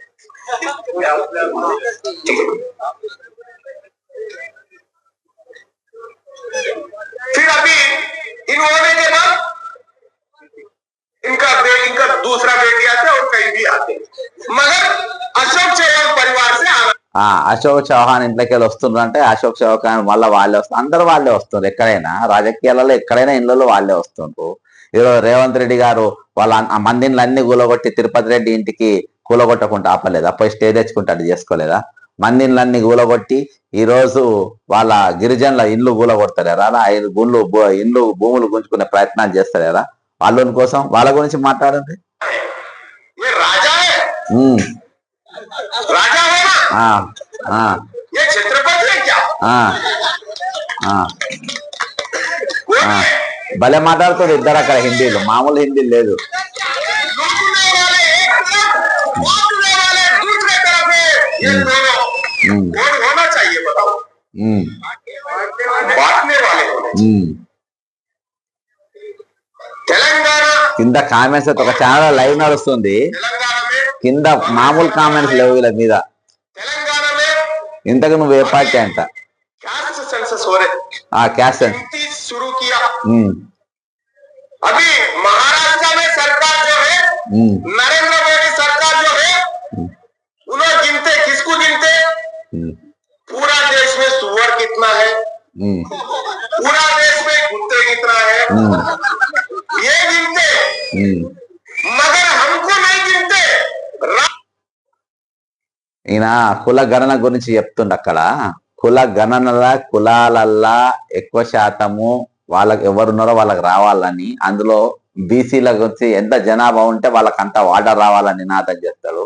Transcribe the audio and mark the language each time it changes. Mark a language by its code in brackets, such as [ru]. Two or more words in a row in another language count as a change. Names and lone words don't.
[hi] फिर अभी इन होने के बाद इनका दूसरा बेटी आते और कहीं भी आते, मगर अशोक चौहान परिवार से [te] అశోక్ చౌహాన్ ఇంట్లోకి వెళ్ళి వస్తున్నారు అంటే అశోక్ చౌహాన్ వల్ల వాళ్ళే వస్తారు. అందరూ వాళ్ళే వస్తున్నారు. ఎక్కడైనా రాజకీయాలలో ఎక్కడైనా ఇళ్ళలో వాళ్ళే వస్తుండ్రు. ఈరోజు రేవంత్ రెడ్డి గారు వాళ్ళ మందిని అన్ని కూలగొట్టి తిరుపతి రెడ్డి ఇంటికి కూలగొట్టకుండా ఆపలేదా? పోయి స్టే తెచ్చుకుంటాడు చేసుకోలేదా? మందిలన్నీ గూలగొట్టి ఈ రోజు వాళ్ళ గిరిజనుల ఇల్లు గూలగొడతారా? ఇల్లు భూములు గుంజుకునే ప్రయత్నాలు చేస్తారా? వాళ్ళ కోసం వాళ్ళ గురించి మాట్లాడండి. భలే మాట్లాడుతారు ఇద్దరు అక్కడ హిందీలో, మామూలు హిందీ లేదు. [hi] होना चाहिए बताओ बांटने वाले తెలంగాణ [te] కింద కామెంట్స్ ఒక [en] channel live [te] నడుస్తుంది. కింద మామూలు కామెంట్స్ లేవు వీళ్ళ మీద. [hi] తెలంగాణ में [te] ఇంతకు నువ్వు ఏ పార్టీ అంట? [en] caste census [hi] हो रहे [en] caste census [hi] शुरू किया। अभी महाराष्ट्र में सरकार जो है नरेंद्र मोदी सरकार जो है उन्हें गिनते किसको गिनते? पूरा देश में सुअर कितना है, पूरा देश में कुत्ते कितना है ये गिनते, मगर हमको नहीं गिनते। [te] ఈయన కుల గణన గురించి చెప్తుండ. అక్కడ కుల గణనల కులాలల్లా ఎక్కువ శాతము వాళ్ళకి ఎవరున్నారో వాళ్ళకి రావాలని, అందులో బీసీల గురించి ఎంత జనాభా ఉంటే వాళ్ళకి అంత వాటర్ రావాలని నినాదం చేస్తాడు.